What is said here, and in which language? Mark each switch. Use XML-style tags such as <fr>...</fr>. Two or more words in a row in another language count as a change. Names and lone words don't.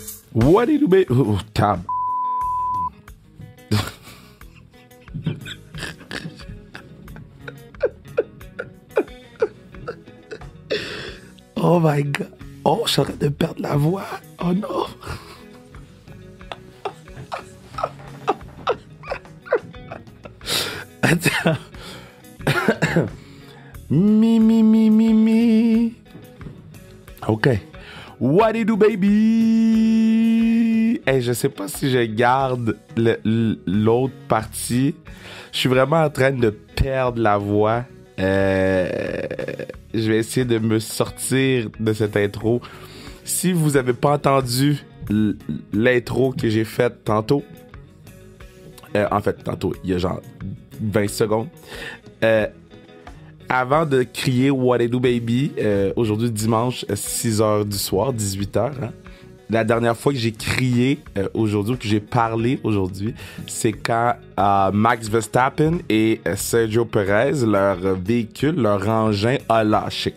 <en>What do you do, oh, tab. Oh my god.</en> <fr>Oh, je suis en train de perdre la voix. Oh non. Attends. Mi.</fr> <en>OK. What do you do, baby?</en> <fr>Hey, je sais pas si je garde l'autre partie. Je suis vraiment en train de perdre la voix. Je vais essayer de me sortir de cette intro. Si vous avez pas entendu l'intro que j'ai faite tantôt, tantôt, il y a genre 20 secondes, avant de crier What I Do Baby, aujourd'hui dimanche 6h du soir, 18h, hein, la dernière fois que j'ai crié aujourd'hui, que j'ai parlé aujourd'hui, c'est quand Max Verstappen et Sergio Perez, leur véhicule, leur engin a lâché.</fr>